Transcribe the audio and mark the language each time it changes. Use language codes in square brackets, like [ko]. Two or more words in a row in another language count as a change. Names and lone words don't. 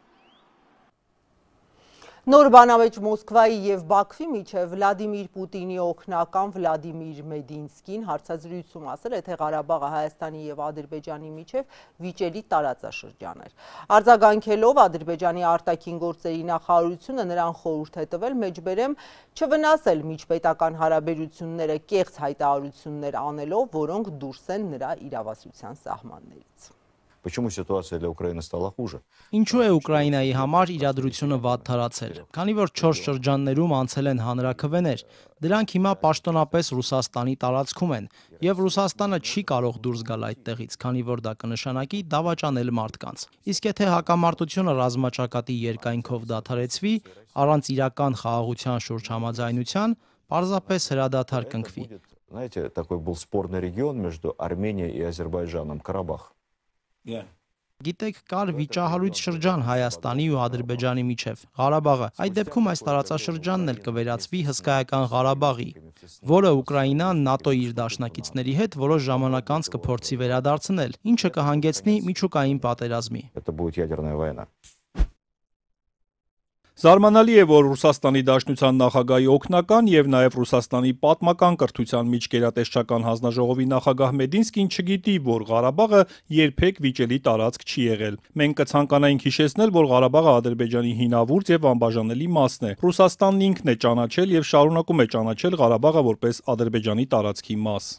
[hy] Նոր բանավեճ Մոսկվայի և Բաքվի միջև Վլադիմիր Պուտինի օգնական Վլադիմիր Մեդինսկին հարցազրույցում ասել է, թե Ղարաբաղը Հայաստանի և Ադրբեջանի միջև վիճելի տարածաշրջան էր։ Արձագանքելով Ադրբեջանի արտաքին գործերի նախարարությունը նրան խորհուրդ է տվել մեջբերեմ չվնասել միջպետական հարաբերությունները կեղծ հայտարարություններ անելով, որոնք դուրս են նրա իրավասության սահմաններից։ [ru] Почему ситуация для Украины стала хуже? [hy] Ինչու է Ուկրաինայի համար իրադրությունը վատ թարացել։ Քանի որ 4 շրջաններում անցել են հանրաքվեներ, դրանք հիմա պաշտոնապես Ռուսաստանի տարածքում են, եւ Ռուսաստանը չի կարող դուրս գալ այդտեղից, քանի որ դա կնշանակի դավաճանել մարդկանց։ Իսկ եթե հակամարտությունը ռազմաճակատի երկայնքով դադարեցվի, առանց իրական խաղաղության շուրջ համաձայնության, պարզապես հրադադար կնքվի։ [ru] Знаете, такой был спорный регион между Арменией и Азербайджаном, Карабах. [hy] Գիտեք, կար վիճահարույց շրջան Հայաստանի ու Ադրբեջանի միջև, Ղարաբաղը։ Այդ դեպքում այս տարածաշրջանն էլ կվերածվի հսկայական Ղարաբաղի, որը Ուկրաինան ՆԱՏՕ-ի իր դաշնակիցների հետ որոշ ժամանակ անց կփորձի վերադարձնել, ինչը կհանգեցնի միջուկային պատերազմի։ [ru] Это будет ядерная война. [hy] Զարմանալի է, որ Ռուսաստանի Դաշնության նախագահի օգնական եւ նաեւ Ռուսաստանի պատմական կրթության միջգերատեսչական հանձնաժողովի նախագահ Մեդինսկին չգիտի, որ Ղարաբաղը երբեք վիճելի տարածք չի եղել։ Մենք կցանկանայինք հիշեցնել, որ Ղարաբաղը Ադրբեջանի հինավուրց եւ անբաժանելի մասն է։ Ռուսաստանն ինքն է ճանաչել եւ շարունակում է ճանաչել Ղարաբաղը որպես Ադրբեջանի տարածքի մաս։